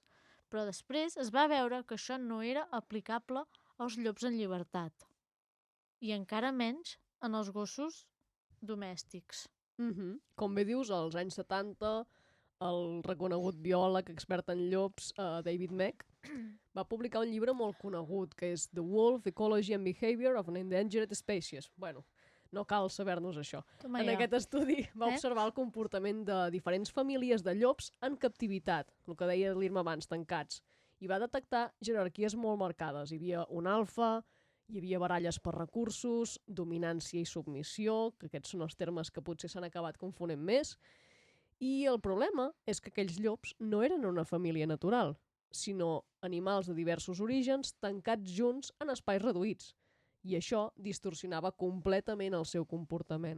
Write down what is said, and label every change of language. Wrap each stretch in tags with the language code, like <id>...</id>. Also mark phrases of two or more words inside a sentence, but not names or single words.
<ca>Però després es va veure que això no era aplicable als llops en llibertat. I encara menys en els gossos domèstics. Com bé dius, als anys 70, el reconegut biòleg expert en llops, David Meck, va publicar un llibre molt conegut, que és The Wolf, Ecology and Behavior of an Endangered Species. Bueno, no cal saber-nos això. En aquest estudi va observar el comportament de diferents famílies de llops en captivitat, el que deia l'Irma abans, tancats, i va detectar jerarquies molt marcades. Hi havia un alfa, hi havia baralles per recursos, dominància i submissió, que aquests són els termes que potser s'han acabat confonent més, i el problema és que aquells llops no eren una família natural, sinó animals de diversos orígens tancats junts en espais reduïts, i això distorsionava completament el seu comportament.</ca>